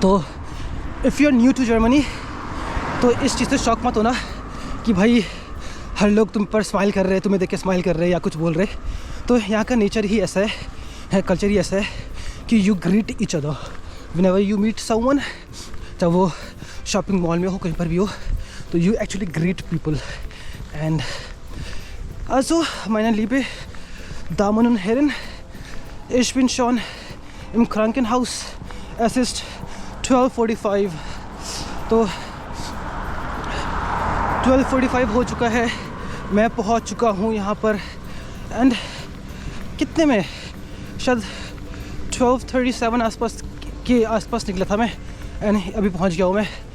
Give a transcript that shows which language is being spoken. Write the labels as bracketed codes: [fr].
[hi] तो [en] if you are new to Germany [hi] तो इस चीज़ से शॉक मत होना कि भाई हर लोग तुम पर स्माइल कर रहे हैं, तुम्हें देख के स्माइल कर रहे हैं या कुछ बोल रहे। तो यहाँ का नेचर ही ऐसा है, कल्चर ही ऐसा है कि [en] you greet each other whenever you meet someone, [hi] चाहे वो शॉपिंग मॉल में हो, कहीं पर भी हो, तो [en] You actually greet people. And [de] also meine liebe Damen und Herren, ich bin schon im Krankenhaus. Es ist 12:45, [hi] तो 12:45 हो चुका है, मैं पहुंच चुका हूं यहाँ पर। एंड कितने में, शायद 12:37 आसपास निकला था मैं, एंड अभी पहुंच गया हूँ मैं।